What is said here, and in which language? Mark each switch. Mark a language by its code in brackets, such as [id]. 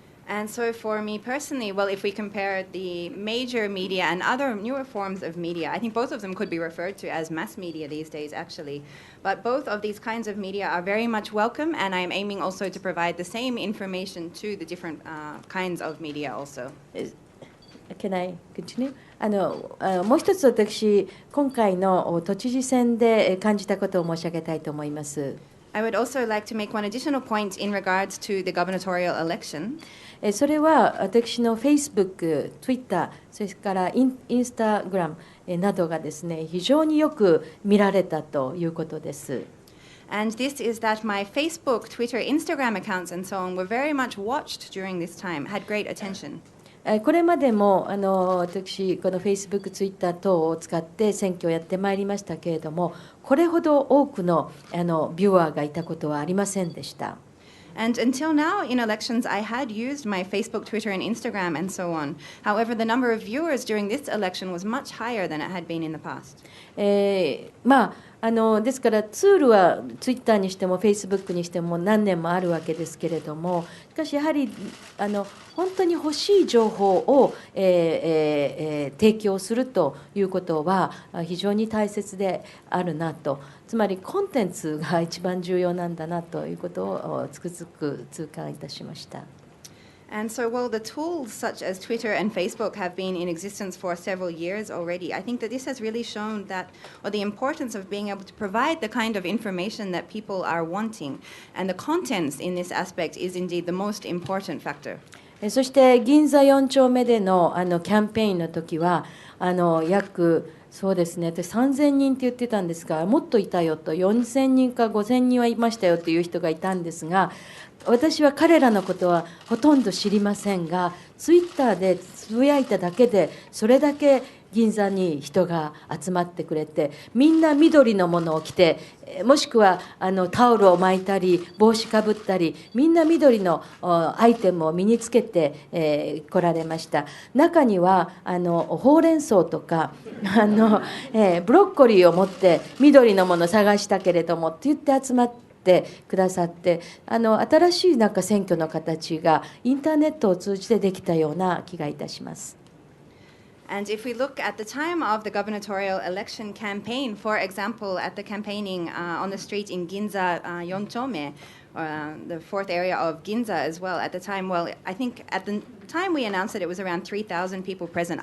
[en] And so for me personally, well, if we compare the major media and other newer forms of media, I think both of them could be referred to as mass media these days, actually. But both of these kinds of media are very much welcome, and I'm aiming also to provide the same information to the different kinds of media also. Can I continue? [ja] もう一つ私、今回の都知事選で感じたことを申し上げたいと思います。 [en] I would also like to make one additional point in regards to the gubernatorial election. [ja] それは私の Facebook、Twitter、それからInstagram などがですね、非常によく見られたということです。 [en] And this is that my Facebook, Twitter, Instagram accounts and so on were very much watched during this time, had great attention. [ja] これまでも私、この Facebook、Twitter 等を使って選挙をやってまいりましたけれども、これほど多くのビューアーがいたことはありませんでした。 [en] And until now, in elections, I had used my Facebook, Twitter, and Instagram, and so on. However, the number of viewers during this election was much higher than it had been in the past. [ja] ですからツールはツイッターにしてもフェイスブックにしても何年もあるわけですけれども、しかしやはり本当に欲しい情報を、提供するということは非常に大切であるなと、つまりコンテンツが一番重要なんだなということをつくづく痛感いたしました。 [en] And so while the tools such as Twitter and Facebook have been in existence for several years already, I think that this has really shown that, or the importance of being able to provide the kind of information that people are wanting. And the contents in this aspect is indeed the most important factor. [ja] そして銀座4丁目でのキャンペーンの時は約そうですね、私3000人って言ってたんですが、もっといたよと、4000人か5000人はいましたよという人がいたんですが、私は彼らのことはほとんど知りませんが、ツイッターでつぶやいただけでそれだけ銀座に人が集まってくれて、みんな緑のものを着て、もしくはタオルを巻いたり帽子かぶったり、みんな緑のアイテムを身につけて、来られました。中にはほうれん草とかブロッコリーを持って緑のものを探したけれどもって言って集まってくださって、新しいなんか選挙の形がインターネットを通じてできたような気がいたします。 [en] And if we look at the time of the gubernatorial election campaign, for example, at the campaigning on the street in Ginza, Yonchome, the fourth area of Ginza as well, at the time, well, I think at the time we announced that it was around 3,000 people present.